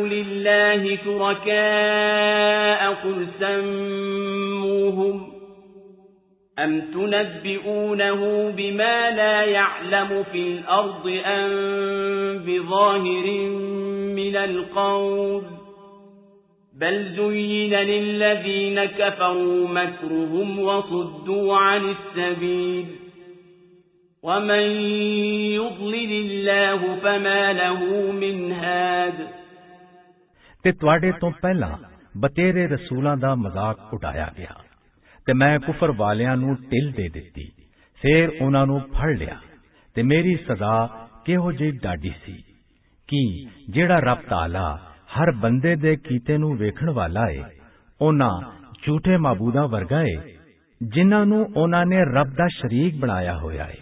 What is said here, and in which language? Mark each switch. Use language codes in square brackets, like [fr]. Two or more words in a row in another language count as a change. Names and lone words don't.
[ar] لِلَّهِ شُرَكَاءَ قُلْ سَمُّوهُمْ أَمْ تُنَبِّئُونَهُ بِمَا لَا يَعْلَمُ فِي الْأَرْضِ أَمْ بِظَاهِرٍ مِّنَ الْقَوْلِ بَلْ زُيِّنَ لِلَّذِينَ كَفَرُوا مَكْرُهُمْ وَصُدُّوا عَنِ السَّبِيلِ وَمَن يُضْلِلِ اللَّهُ فَمَا لَهُ مِنْ هَادٍ۔ [pa] ਤੇ ਤੁਹਾਡੇ ਤੋਂ ਪਹਿਲਾਂ ਬਤੇਰੇ ਰਸੂਲਾਂ ਦਾ ਮਜ਼ਾਕ ਉਡਾਇਆ ਗਿਆ ਤੇ ਮੈਂ ਕੁਫਰ ਵਾਲਿਆਂ ਨੂੰ ਢਿੱਲ ਦੇ ਦਿੱਤੀ, ਫਿਰ ਉਹਨਾਂ ਨੂੰ ਫੜ ਲਿਆ ਤੇ ਮੇਰੀ ਸਜ਼ਾ ਕਿਹੋ ਜਿਹੀ ਡਾਢੀ ਸੀ। ਕਿ ਜਿਹੜਾ ਰੱਬ ਤਾਲਾ ਹਰ ਬੰਦੇ ਦੇ ਕੀਤੇ ਨੂੰ ਵੇਖਣ ਵਾਲਾ ਏ, ਉਹਨਾਂ ਝੂਠੇ ਮਾਬੂਦਾਂ ਵਰਗਾ ਏ ਜਿਨ੍ਹਾਂ ਨੂੰ ਉਹਨਾਂ ਨੇ ਰੱਬ ਦਾ ਸ਼ਰੀਕ ਬਣਾਇਆ ਹੋਇਆ ਏ।